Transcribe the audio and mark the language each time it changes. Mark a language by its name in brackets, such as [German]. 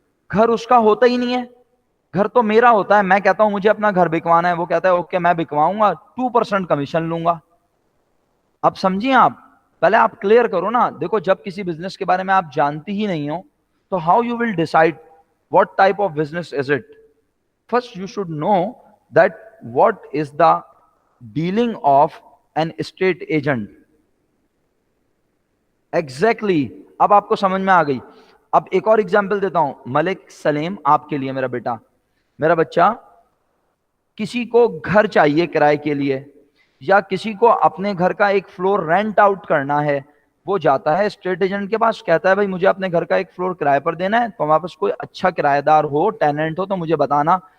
[Urdu] گھر اس کا ہوتا ہی نہیں ہے, گھر تو میرا ہوتا ہے. میں کہتا ہوں مجھے اپنا گھر بکوانا ہے, وہ کہتا ہے اوکے میں بکواؤں گا, 2% کمیشن لوں گا. اب سمجھیں آپ, پہلے آپ کلیئر کرو نا. دیکھو جب کسی بزنس کے بارے میں آپ جانتی ہی نہیں ہو تو [English] How you will decide what type of business is it. First you should know that what is the dealing of an estate agent. [Urdu] Exactly, اب آپ کو سمجھ میں آ گئی. اب ایک اور ایگزامپل دیتا ہوں ملک سلیم آپ کے لیے. میرا بیٹا, میرا بچہ, کسی کو گھر چاہیے کرائے کے لیے یا کسی کو اپنے گھر کا ایک فلور رینٹ آؤٹ کرنا ہے, وہ جاتا ہے اسٹیٹ ایجنٹ کے پاس, کہتا ہے بھائی مجھے اپنے گھر کا ایک فلور کرائے پر دینا ہے, تو وہاں پاس کوئی اچھا کرایہ دار ہو, ٹیننٹ ہو تو مجھے بتانا.